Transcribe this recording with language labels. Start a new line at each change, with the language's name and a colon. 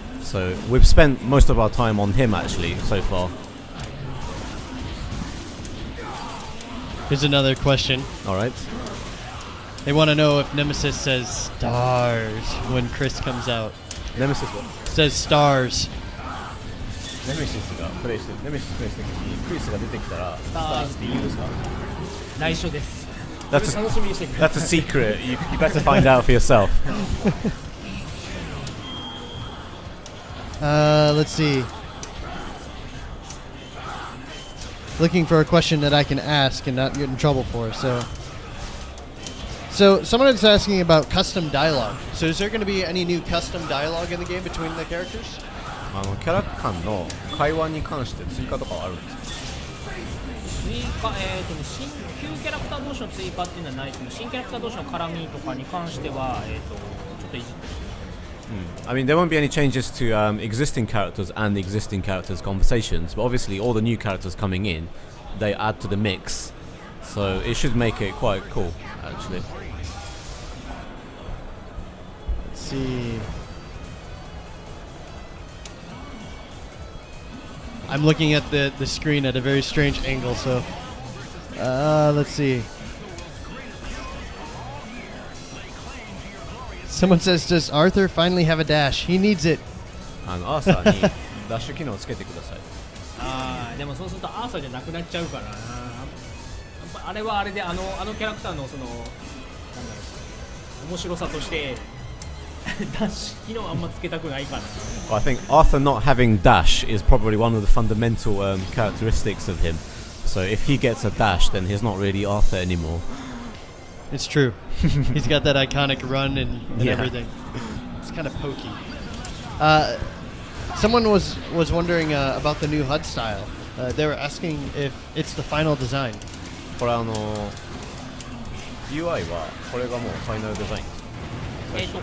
English: So we've spent most of our time on him actually so far. Here's another question. Alright. They want to know if Nemesis says stars when Chris comes out. Nemesis what? Says stars.
Japanese: Nemesis がプレイしてる。Nemesis プレイしてる時にクリスが出てきたらスターズって言うんですか？内緒です。
English: That's a secret. You better find out for yourself. Let's see. Looking for a question that I can ask and not get in trouble for. So someone is asking about custom dialogue. So is there going to be any new custom dialogue in the game between the characters?
Japanese: キャラ間の会話に関して追加とかはあるんですか？新キャラクター同士の追加っていうのはないですけど、新キャラクター同士の絡みとかに関してはちょっといじって。
English: I mean, there won't be any changes to existing characters and the existing characters' conversations, but obviously all the new characters coming in, they add to the mix, so it should make it quite cool, actually. Let's see. I'm looking at the screen at a very strange angle, so let's see. Someone says, does Arthur finally have a dash? He needs it.
Japanese: アーサーにダッシュ機能をつけてください。でもそうするとアーサーじゃなくなっちゃうからな。あれはあれであのキャラクターの面白さとしてダッシュ機能あんまつけたくないかな。
English: Well, I think Arthur not having dash is probably one of the fundamental characteristics of him. So if he gets a dash, then he's not really Arthur anymore. It's true. He's got that iconic run and everything. It's kind of pokey. Someone was wondering about the new HUD style. They were asking if it's the final design.
Japanese: これUI はこれがもうファイナルデザインですか？